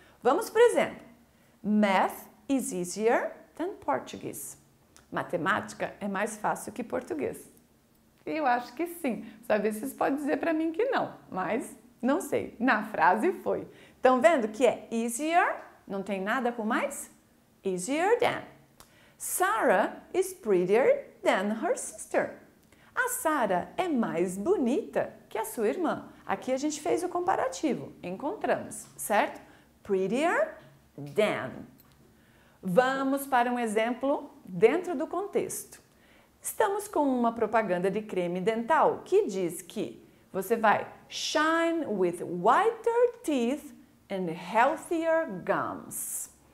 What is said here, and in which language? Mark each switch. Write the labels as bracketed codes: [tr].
[pt] Vamos, por exemplo, [en] math is easier than Portuguese. [pt] Matemática é mais fácil que português. Eu acho que sim. Às vezes vocês podem dizer para mim que não, mas não sei. Na frase foi. Estão vendo que é easier, não tem nada com mais? [en] Easier than. Sarah is prettier than her sister. [pt] A Sarah é mais bonita que a sua irmã. Aqui a gente fez o comparativo, encontramos, certo? [en] Prettier than. [pt] Vamos para um exemplo dentro do contexto. Estamos com uma propaganda de creme dental que diz que você vai [en] shine with whiter teeth and healthier gums.